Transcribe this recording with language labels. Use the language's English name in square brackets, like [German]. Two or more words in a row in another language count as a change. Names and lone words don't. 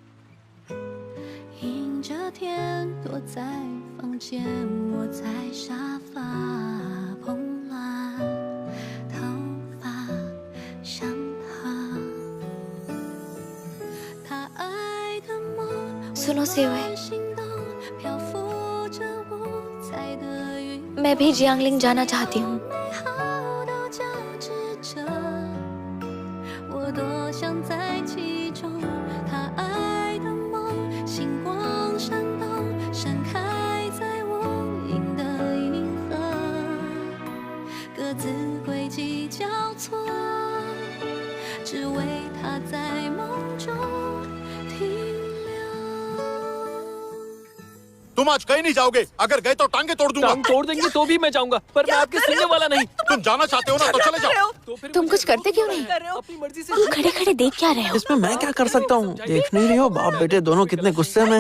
[Chinese] 迎着天，躲在房间，窝在沙发，蓬乱头发像他，他爱的梦， [Hindi] सुनो सियुए, [Chinese] 心动，漂浮着五彩的云， [Hindi] मैं भी जियांगलिंग जाना चाहती हूँ। [Chinese] 美好都交织着，我多想在其中，他爱的梦，星光闪动，闪开在无垠的银河，各自轨迹交错，只为他在梦中停留。 [Hindi] तुम आज कहीं नहीं जाओगे, अगर गए तो टांगे तोड़ दूंगा। टांग तोड़ देंगे तो भी मैं जाऊंगा, पर मैं आपके सुनने वाला नहीं। तुम जाना चाहते हो ना तो चले जाओ। तो फिर तुम कुछ करते क्यों नहीं? अपनी मर्जी से। खड़े खड़े देख क्या रहे हो? इसमें मैं क्या कर सकता हूँ? देख नहीं रही हो बाप बेटे दोनों कितने गुस्से में हैं।